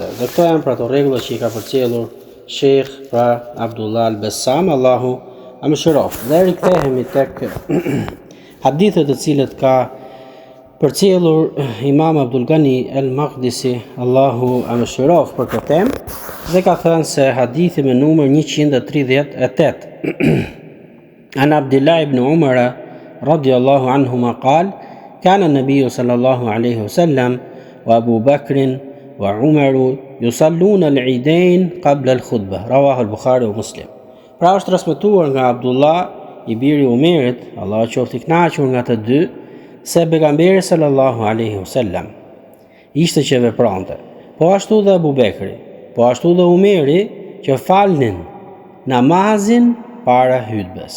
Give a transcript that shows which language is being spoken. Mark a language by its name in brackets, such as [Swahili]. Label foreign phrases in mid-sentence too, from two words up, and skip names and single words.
[Albanian] Dhe këto janë pra ato rregulla që i ka përcjellur Sheikh pra Abdullah al-Bassam, Allahu a mëshiroft. Dhe rikthehemi tek hadithet të cilët ka përcjellur Imam Abdul Ghani al-Maqdisi, Allahu a mëshiroft, për këtë temë, dhe ka thënë se hadithi me numër 138. [Arabic] عن عبد الله بن عمر رضي الله عنهما قال: كان النبي صلى الله عليه وسلم وأبو بكر وعمر يصلون العيدين قبل الخطبة. رواه البخاري ومسلم. [Albanian] Pra është transmetuar nga Abdullah i biri Umerit, Allah qoftë i kënaqur nga të dy, se pejgamberi [Arabic] صلى الله عليه وسلم [Albanian] ishte që vepronte, po ashtu dhe Abu Bekri, po ashtu dhe Umeri që falnin namazin para hutbes.